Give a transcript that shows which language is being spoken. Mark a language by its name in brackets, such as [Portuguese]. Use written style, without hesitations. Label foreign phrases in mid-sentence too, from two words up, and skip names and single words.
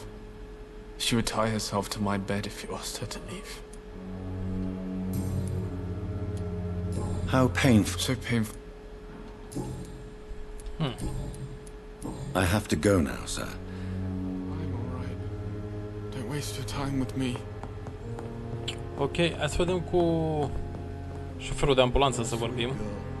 [English] She would tie herself to my bed if you asked her to leave. How painful. So painful. I have to go now, sir. I'm alright. Don't waste your time with me. [Romanian] Ok, hai să vedem cu șoferul de ambulanță să vorbim.